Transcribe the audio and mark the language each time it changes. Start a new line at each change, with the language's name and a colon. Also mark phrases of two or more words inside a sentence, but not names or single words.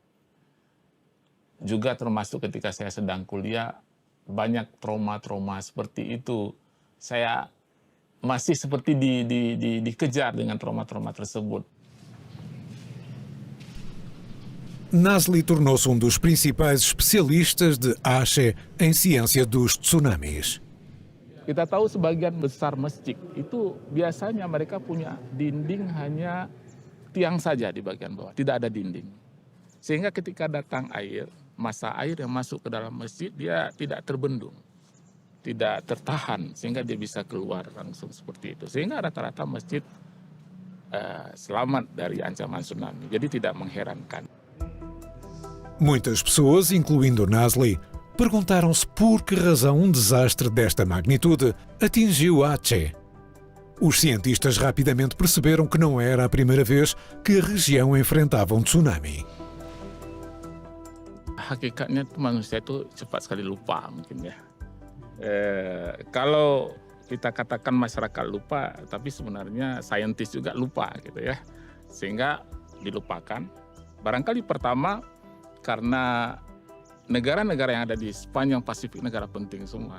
Indonesian: Juga termasuk ketika saya sedang kuliah, banyak trauma-trauma seperti itu. Saya masih seperti dikejar dengan trauma-trauma tersebut.
Portuguese: Nazli tornou-se dos principais especialistas de Aceh em ciência dos tsunamis.
Indonesian: Kita tahu sebagian besar masjid itu biasanya mereka punya dinding hanya tiang saja di bagian bawah, tidak ada dinding. Sehingga ketika datang air, massa air yang masuk ke dalam masjid dia tidak terbendung, tidak tertahan sehingga dia bisa keluar langsung seperti itu. Sehingga rata-rata masjid selamat dari ancaman tsunami. Jadi tidak mengherankan.
Portuguese: Muitas pessoas, incluindo Nasli, perguntaram-se por que razão desastre desta magnitude atingiu Aceh. Os cientistas rapidamente perceberam que não era a primeira vez que a região enfrentava tsunami.
Indonesian: Hakikatnya manusia itu cepat sekali lupa mungkin ya. Kalau kita katakan masyarakat lupa, tapi sebenarnya saintis juga lupa gitu ya. Sehingga dilupakan. Barangkali pertama karena negara-negara yang ada di sepanjang Pasifik negara penting semua.